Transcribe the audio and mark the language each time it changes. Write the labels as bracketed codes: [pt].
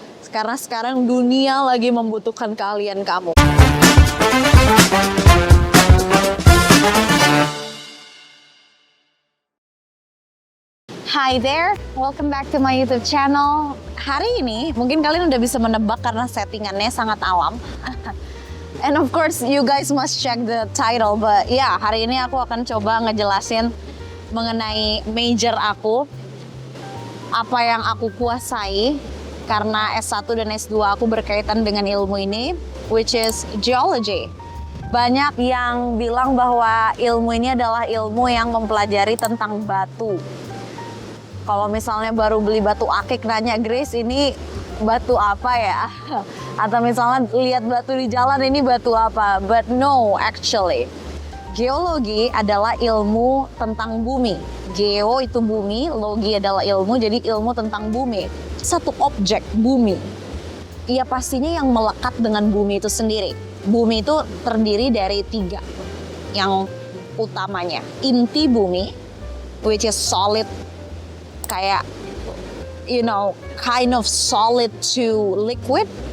[id] Karena sekarang dunia lagi membutuhkan kamu. [en] Hi there, welcome back to my YouTube channel. [id] Hari ini mungkin kalian udah bisa menebak karena settingannya sangat alam. [en] And of course, you guys must check the title. But [id] ya, hari ini aku akan coba ngejelasin mengenai major aku, apa yang aku kuasai, karena S1 dan S2 aku berkaitan dengan ilmu ini, [en] which is geology. [id] Banyak yang bilang bahwa ilmu ini adalah ilmu yang mempelajari tentang batu. Kalau misalnya baru beli batu akik nanya, Grace ini batu apa ya? Atau misalnya lihat batu di jalan, ini batu apa? [en] But no, actually. [id] Geologi adalah ilmu tentang bumi. Geo itu bumi, logi adalah ilmu, jadi ilmu tentang bumi. Satu objek bumi, ia pastinya yang melekat dengan bumi itu sendiri. Bumi itu terdiri dari 3 yang utamanya. Inti bumi, [en] which is solid, [id] kayak [en] kind of solid to liquid.